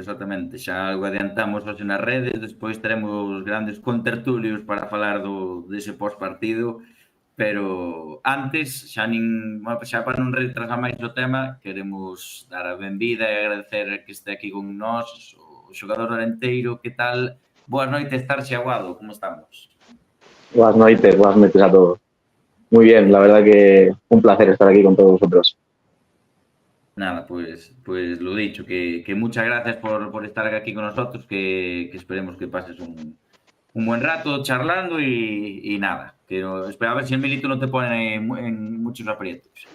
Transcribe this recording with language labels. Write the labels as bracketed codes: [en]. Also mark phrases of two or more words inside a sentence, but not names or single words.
[gl] Xa algo adiantamos hoxe nas redes, despois teremos grandes contertulios para falar dese pós-partido, pero antes, xa para non retrasar máis o tema, queremos dar a benvida e agradecer que este aquí con nós, o xogador arenteiro. Que tal? Boas noites, Tarxe Aguado, como estamos? [es] Buenas noites a todos. Muy bien, la verdad que un placer estar aquí con todos vosotros. Nada, pues lo dicho, que muchas gracias por estar aquí con nosotros, que esperemos que pases un buen rato charlando y nada, que espera a ver si el Milito no te pone en muchos aprietos.